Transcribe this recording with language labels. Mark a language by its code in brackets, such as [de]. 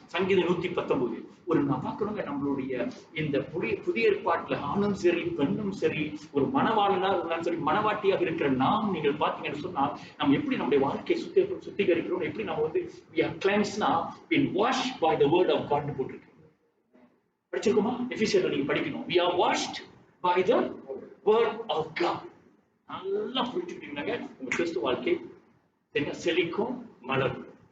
[ta] சங்கீதம் 119. நான் பார்க்கணுங்க, நம்மளுடைய இந்த புதிய ஏற்பாட்டுல ஆணும் சரி பெண்ணும் சரி, ஒரு மனவாளனா இருந்தாலும் சரி, மனவாட்டியாக இருக்கிற நாம் நீங்கள் பாத்தீங்கன்னு சொன்னா நம்ம எப்படி நம்முடைய வாழ்க்கையை சுத்திகரிக்கிறோம், எப்படி நம்ம வந்து [en] we are cleansed now, been washed by the word of God [ta] போட்டிருக்கு. படிச்சிருக்கோமா? எபிசியர்ல நீங்க படிக்கணும். [en] we are washed by the word of God. [ta] நல்லா புரிஞ்சுக்கிட்டீங்கன்னாங்க உங்க கிறிஸ்துவ வாழ்க்கை செழிக்கும், மலரும்.